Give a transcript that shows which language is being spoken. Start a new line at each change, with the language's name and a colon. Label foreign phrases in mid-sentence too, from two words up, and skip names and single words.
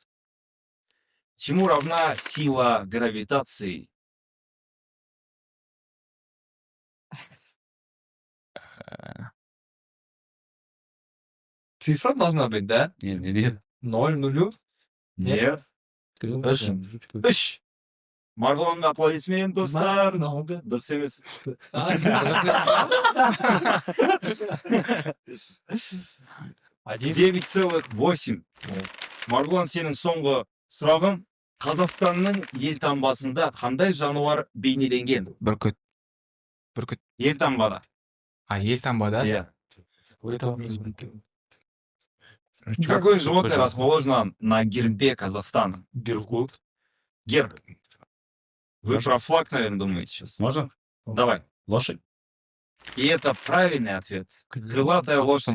Russian: Чему равна сила гравитации? Цифра должна быть, да?
Kazakh: Не.
Russian: 0, нулю? Нет.
Kazakh: Үш. Үш. Марғұланға аплодисмент, достар. Дұрыс емес. 9,8. Марғұлан, сенің соңғы сұрағың. Қазақстанның елтаңбасында қандай жануар бейнеленген? Бүркіт. Елтаңбада. Елтаңбада? Иә.
Russian: Это Какое животное расположено на гербе Казахстана? Беркут. Герб. Вы про флаг, наверное, думаете сейчас? Можно? Давай. Лошадь. И это правильный ответ. Крылатая лошадь.